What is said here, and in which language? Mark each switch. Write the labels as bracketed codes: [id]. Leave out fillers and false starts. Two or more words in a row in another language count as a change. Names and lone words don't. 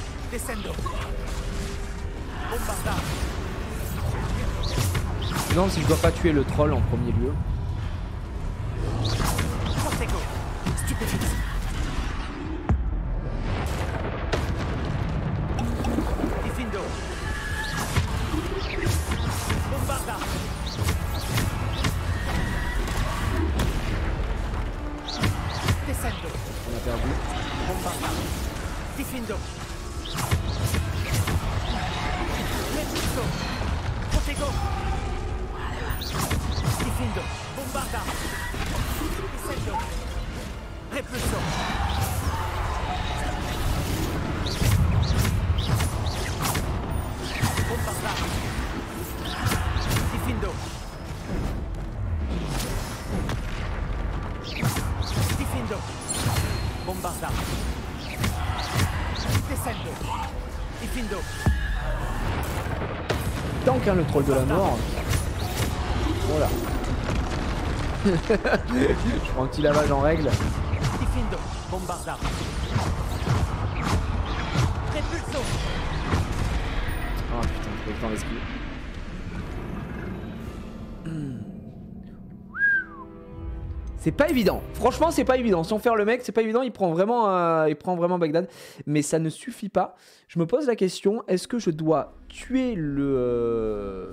[fr] Descendo. Bombarda. Je me demande si je dois pas tuer le troll en premier lieu. Protego. Stupefix. Diffindo. Bombarda. Descendo. On a perdu. Bombarda. Diffindo. Repulso. Protego. Diffindo. Bombarda. Descendo. Repulso. Bombarda. Diffindo. Diffindo. Bombarda. Descendo. Diffindo. Tank hein, le troll de la mort. Voilà. Je prends un petit lavage en règle. Diffindo. Bombarda. Repulso. Ah putain, j'ai pas eu le temps d'esquiver. C'est pas évident. Franchement, c'est pas évident. Sans faire le mec, c'est pas évident. Il prend vraiment Bagdad. Mais ça ne suffit pas. Je me pose la question, est-ce que je dois tuer le...